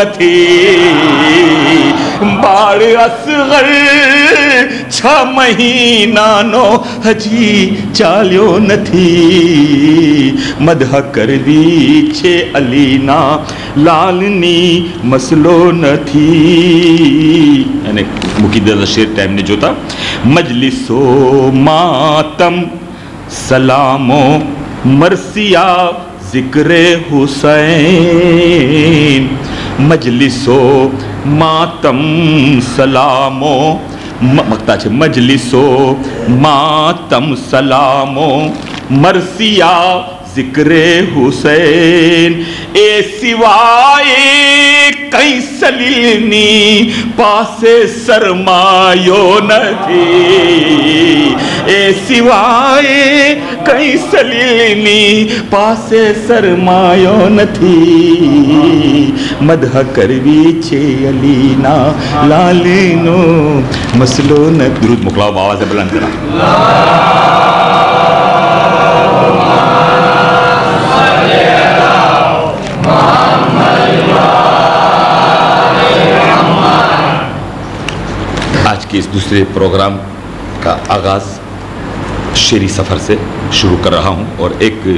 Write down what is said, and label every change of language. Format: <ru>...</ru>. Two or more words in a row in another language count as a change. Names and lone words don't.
<gu>નથી, બાળ અસગર 6 મહિનાનો હજી ચાલ્યો નથી, મદહ કરવી છે અલીના લાલની મસલો નથી. અને મૂકી દેતા શેર ટાઈમને જોતા, મજલિસો માતમ સલામો મરસિયા ذکر حسین، મજલિસો માતમ સલામો મકતા છે، મજલિસો માતમ સલામો મરસિયા ذکر حسین، એ સિવાય કઈ સલીલની પાસે સરમાયો નથી، એ સિવાય કઈ સલીલની પાસે સરમાયો નથી، મદહ કરવી છે અલીના લાલનો મસલો ન. દરૂદ મોકલાવો આવાઝે બુલંદ કરા.</gu> <hi>आज के इस दूसरे प्रोग्राम का आगाज़ शेरी सफ़र से शुरू कर रहा हूँ और एक</hi>